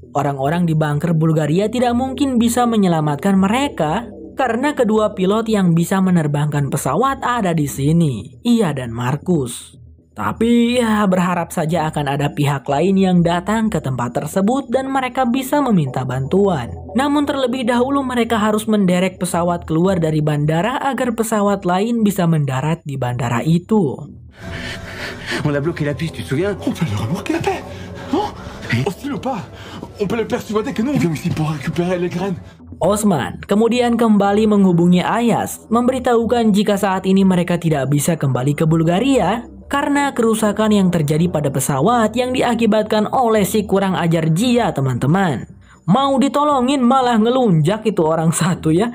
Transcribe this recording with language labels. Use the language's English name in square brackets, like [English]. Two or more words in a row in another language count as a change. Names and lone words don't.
[Indonesian] Orang-orang di bunker Bulgaria tidak mungkin bisa menyelamatkan mereka karena kedua pilot yang bisa menerbangkan pesawat ada di sini, Ia dan Markus. Tapi berharap saja akan ada pihak lain yang datang ke tempat tersebut dan mereka bisa meminta bantuan. Namun terlebih dahulu mereka harus menderek pesawat keluar dari bandara agar pesawat lain bisa mendarat di bandara itu. [French] On a bloqué la piste, tu te souviens? On peut le remorquer la paix. Non? Hostile ou pas? On peut le persuader que nous on vient ici pour récupérer les graines. [Indonesian] Osman kemudian kembali menghubungi Ayaz, memberitahukan jika saat ini mereka tidak bisa kembali ke Bulgaria karena kerusakan yang terjadi pada pesawat yang diakibatkan oleh si kurang ajar Gia, teman-teman. Mau ditolongin malah ngelunjak itu orang satu ya.